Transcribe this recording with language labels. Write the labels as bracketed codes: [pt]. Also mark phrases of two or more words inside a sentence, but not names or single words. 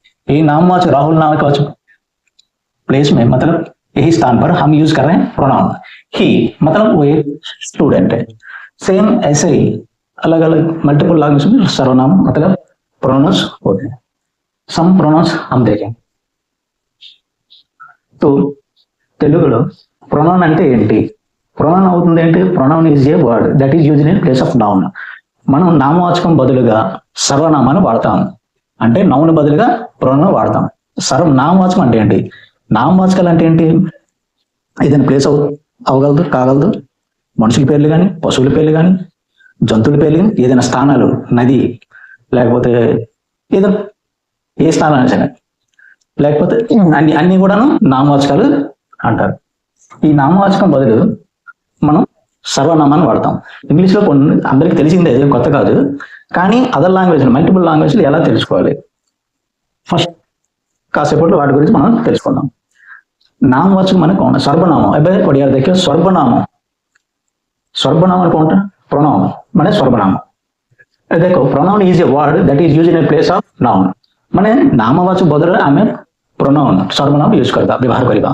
[hi] ये नामवाचक राहुल नामवाचक प्लेस में, मतलब यही स्थान पर हम यूज कर रहे हैं प्रोनाउन. ही मतलब वो एक स्टूडेंट है. सेम ऐसे ही अलग अलग [en] multiple language [hi] में सर्वनाम मतलब प्रोनाउंस होते हैं. [en] some pronouns [hi] हम देखें. तो [te] తెలుగులో ప్రొనౌన్ అంటే ఏంటి? ప్రొనౌన్ అవుతుంది ఏంటి? [en] Pronoun is a word that is used in place of noun. [te] మనం నామవాచకం బదులుగా సర్వనామాన్ని వాడతాం. అంటే నౌన్ బదులుగా ప్రొనౌన్ వాడతాం. నామవాచకం అంటే ఏంటి? నామవాచకాలు అంటే ఏంటి? ఏదైనా ప్లేస్ అవగలదు, కాగలదు. మనుషుల పేర్లు కానీ, పశువుల పేర్లు కానీ, జంతువుల పేర్లు కానీ, ఏదైనా స్థానాలు, నది, లేకపోతే ఏదో ఏ స్థానాలు సరే, లేకపోతే అన్ని కూడాను నామవాచకాలు అంటారు. ఈ నామవాచకం బదులు మనం సర్వనామాన్ని వాడతాం. ఇంగ్లీష్లో కొన్ని అందరికి తెలిసిందే, కొత్త కాదు. కానీ [en] other language, multiple languages [te] ఎలా తెలుసుకోవాలి? ఫస్ట్ కాసేపట్లో వాటి గురించి మనం తెలుసుకుందాం. [hi] नामवाचक मैंने कौन है? सर्वनाम. अब बढ़िया देखिए, सर्वनाम. सर्वनाम कौन है? प्रोनाउन मैंने सर्वनाम. देखो, [en] Pronoun is a word that is used in place of noun. [hi] मैंने नामवाचक बदल आम प्रोनाउन सर्वनाम यूज करता, व्यवहार करवा.